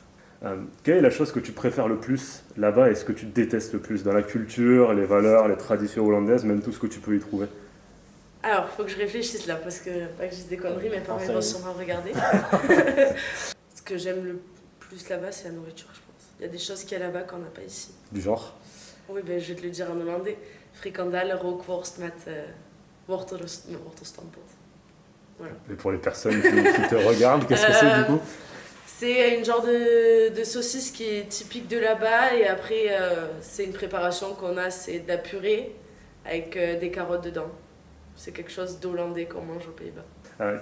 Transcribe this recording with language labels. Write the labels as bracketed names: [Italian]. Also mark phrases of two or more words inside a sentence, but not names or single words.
[French] Quelle est la chose que tu préfères le plus là-bas et ce que tu détestes le plus dans la culture, les valeurs, les traditions hollandaises, même tout ce que tu peux y trouver? Alors, il faut que je réfléchisse là, parce que pas que je dise des conneries, mes parents vont sûrement regarder. Ce que j'aime le plus là-bas, c'est la nourriture, je pense. Il y a des choses qu'il y a là-bas qu'on n'a pas ici. Du genre? Oui, je vais te le dire en hollandais. [Dutch] Frikandel, rookworst met wortelstampot. [French] Voilà. Et pour les personnes qui te regardent, qu'est-ce que c'est du coup? C'est une genre de saucisse qui est typique de là-bas et après c'est une préparation qu'on a, c'est de la purée avec des carottes dedans. C'est quelque chose d'hollandais qu'on mange aux Pays-Bas.